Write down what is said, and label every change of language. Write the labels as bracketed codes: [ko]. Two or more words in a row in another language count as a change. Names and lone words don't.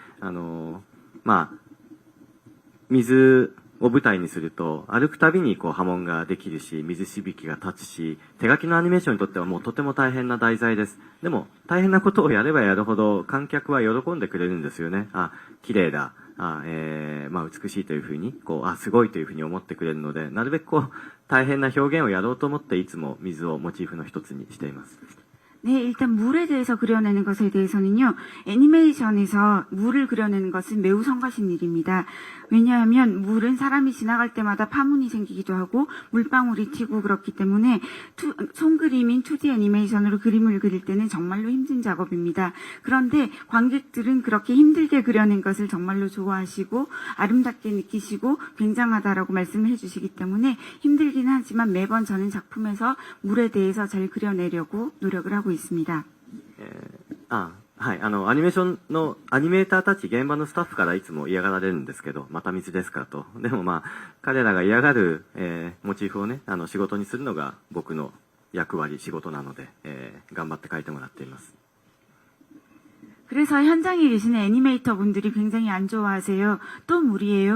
[ja] まあ水を舞台にすると歩くたびにこう波紋ができるし水しぶきが立つし手書きのアニメーションにとってはもうとても大変な題材です。でも大変なことをやればやるほど観客は喜んでくれるんですよね。あ、綺麗だ。まあ美しいというふうにこうすごいというふうに思ってくれるのでなるべくこう大変な表現をやろうと思っていつも水をモチーフの一つにしています。 [ko] 네, 일단 물에 대해서 그려내는 것에 대해서는요, 애니메이션에서 물을 그려내는 것은 매우 성가신 일입니다. 왜냐하면 물은 사람이 지나갈 때마다 파문이 생기기도 하고 물방울이 튀고 그렇기 때문에 손그림인 2D 애니메이션으로 그림을 그릴 때는 정말로 힘든 작업입니다. 그런데 관객들은 그렇게 힘들게 그려낸 것을 정말로 좋아하시고 아름답게 느끼시고 굉장하다라고 말씀을 해주시기 때문에 힘들긴 하지만 매번 저는 작품에서 물에 대해서 잘 그려내려고 노력을 하고 있습니다. [ja] はい、アニメーションのアニメーターたち現場のスタッフからいつも嫌がられるんですけど、また水ですかと。でもまあ彼らが嫌がる、モチーフをね仕事にするのが僕の役割仕事なので、頑張って書いてもらっています。 [ko] 그래서 현장에 계시는 애니메이터 분들이 굉장히 안 좋아하세요. 또 물이에요?